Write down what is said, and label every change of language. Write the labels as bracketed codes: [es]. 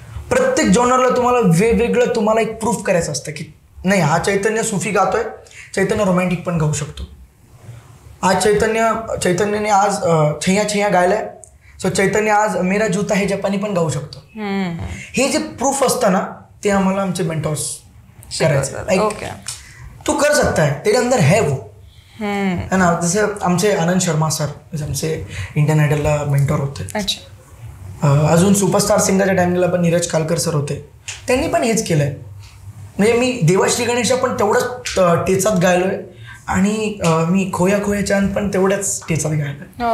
[mr] प्रत्येक जॉनरला तुम्हाला वेगवेगळं तुम्हाला एक प्रूफ करायचं असतं की नाही, हा चैतन्य सुफी गातोय, चैतन्य रोमॅन्टिक पण गाऊ शकतो. आज चैतन्यने आज छैया छैया गायलाय, सो चैतन्य आज मेरा जूता है जपानी पण गाऊ शकतो. हे जे प्रूफ असतं ना, ते आम्हाला आमचे मेंटॉर्स करायचं. [hi] तू कर सकता है, तेरे अंदर है वो, है ना. [mr] जसं आमचे आनंद शर्मा सर, जसे आमचे इंडियन आयडलला मेंटॉर होते. अजून सुपरस्टार सिंगरच्या टाइमला पण नीरज कालकर सर होते, त्यांनी पण हेच केलंय. म्हणजे मी देवाश्री गणेशा पण तेवढंच टेचात गायलोय, आणि मी खोया खोया चांद पण तेवढ्याच टेचात गायलोय.